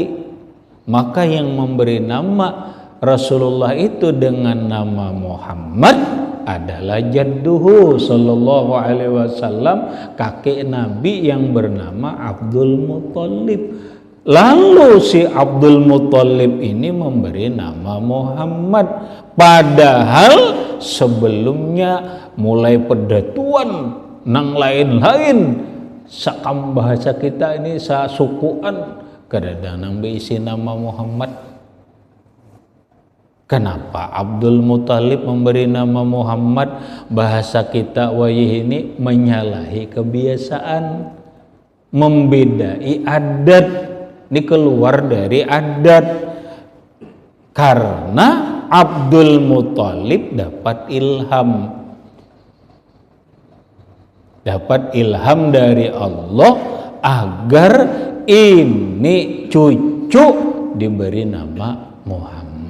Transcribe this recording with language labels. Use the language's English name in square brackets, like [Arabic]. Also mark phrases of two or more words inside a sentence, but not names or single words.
[Indonesian] Maka yang memberi nama Rasulullah itu dengan nama Muhammad adalah [Arabic] جده صلى الله عليه وسلم, [Indonesian] kakek Nabi yang bernama Abdul Muthalib. Lalu si Abdul Muthalib ini memberi nama Muhammad, [Banjar] padahal sebelumnya mulai pedatuan nang lain-lain sakam bahasa kita ini sasukuan kadang nang beisi nama Muhammad. [Indonesian] Kenapa Abdul Muthalib memberi nama Muhammad? Bahasa kita wayih ini menyalahi kebiasaan, membedai adat, ini keluar dari adat. Karena Abdul Muthalib dapat ilham dari Allah agar ini cucu diberi nama Muhammad.